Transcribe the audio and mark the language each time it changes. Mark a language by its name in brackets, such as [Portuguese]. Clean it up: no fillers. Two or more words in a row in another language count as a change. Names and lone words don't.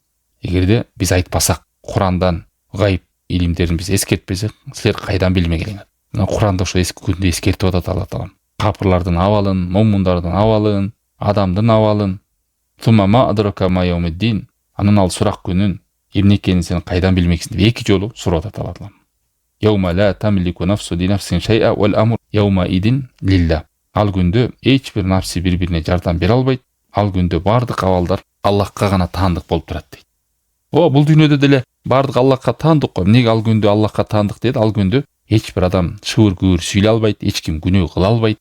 [Kyrgyz] Эгерде биз айтпасак, Курандан гайып илимдерин биз эскертпесек, силер кайдан билмегилиңер. Мына Куранда ошо эски күндө эскертип атат Алла таалам. Капырлардын абалын, момундардын абалын, адамдын абалын. [Arabic] ثم ما أدراك ما يوم الدين, [Kyrgyz] анын ал сурак күнүн эмне экенин сен кайдан билмексиң деп эки жолу сурап атат Алла таалам. [Arabic] يوم لا تملك نفس لنفس شيئا والأمر يومئذ لله. [Kyrgyz] Ал күндө эч бир нафси бири-бирине жардам бере албайт. Ал күндө бардык абалдар Аллахка гана таандык болуп турат дейт. Бул дүйнөдө деле бардык Аллахка таандык го. Эмнеге ал күндө Аллахка таандык дейт? Ал күндө эч бир адам шыбыр-күбүр сүйлөй албайт, эч ким күнөө кыла албайт.